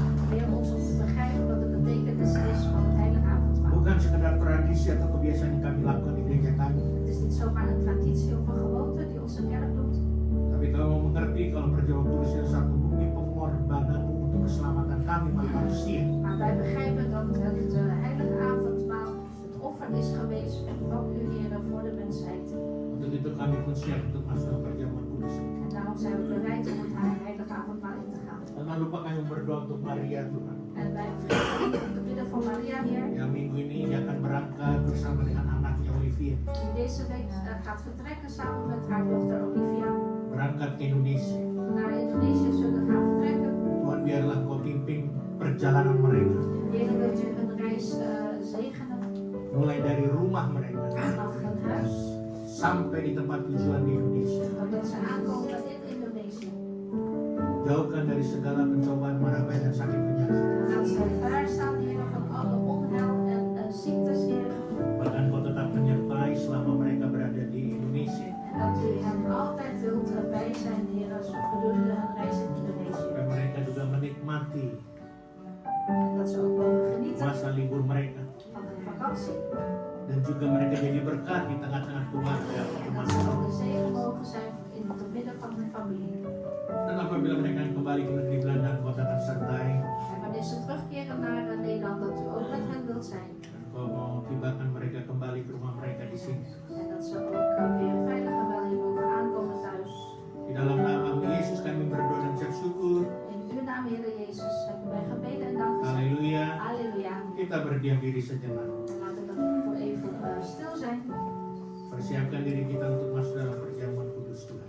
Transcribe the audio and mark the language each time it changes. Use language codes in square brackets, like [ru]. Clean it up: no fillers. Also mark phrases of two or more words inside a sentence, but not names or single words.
[nl] Leer ons om te begrijpen wat de betekenis is van het heilige avondmaal. [id] Bukan sekedar tradisi atau kebiasaan yang kami lakukan di gereja kami. [nl] Het is niet zomaar een traditie of een gewoonte die onze kerk doet. [id] Tapi kalau mau mengerti kalau perjamuan kudus itu satu bukti pengorbanan-Mu untuk keselamatan kami manusia. [nl] Maar wij begrijpen dat het heilige avondmaal het offer is geweest van uw Heer voor de mensheid. [id] Untuk itu kami pun siap untuk masuk dalam perjamuan kudus ini. [nl] En daarom zijn we bereid om het heilige avondmaal in te gaan. [id] Dan jangan lupa kami berdoa untuk Maria Tuhan. [nl] En wij vergeten niet om te bidden voor Maria, Heer. [id] Yang minggu ini dia akan berangkat bersama dengan anaknya Olivia. [nl] Die deze week gaat vertrekken samen met haar dochter Olivia. [id] Berangkat ke Indonesia. [nl] Naar Indonesië zullen gaan vertrekken. [id] Tuhan biarlah Kau pimpin perjalanan mereka. [nl] Heer, wilt u hun reis zegenen. [id] Mulai dari rumah mereka [nl] Vanaf hun huis. [id] sampai di tempat tujuan di Indonesia. [nl] Totdat ze aankomen in Indonesië. [id] Jauhkan dari segala pencobaan, mara bahaya dan sakit penyakit. [nl] Laat ze ver staan, Heer, van alle onheil en ziektes, Heer. [id] Bahkan Kau tetap menyertai selama mereka berada di Indonesia. [nl] En dat u hen altijd wilt bij zijn, Heer, gedurende hun reis in Indonesië. [id] Supaya mereka juga menikmati [nl] En dat ze ook mogen genieten [id] masa libur mereka. [nl] van hun vakantie. [id] Dan juga mereka jadi berkat di tengah-tengah keluarga. [nl] En dat ze ook een zegen mogen zijn in het midden van hun familie. [id] Dan apabila mereka kembali ke negeri Belanda, Kau akan sertai. [nl] En wanneer ze terugkeren naar Nederland, dat u ook met hen wilt zijn. [id] Dan Kau mau tibakan mereka kembali ke rumah mereka di sini. [nl] En dat ze ook weer veilig en wel hier mogen aankomen thuis. [id] Di dalam nama Yesus kami berdoa dan ucap syukur. [nl] In uw naam, Heer Jezus, hebben wij gebeden en dank gezegd. [id] Haleluya. [nl] Halleluja. [id] Kita berdiam diri sejenak. [nl] En laten we voor even stil zijn. [id] Persiapkan diri kita untuk masuk dalam perjamuan kudus Tuhan.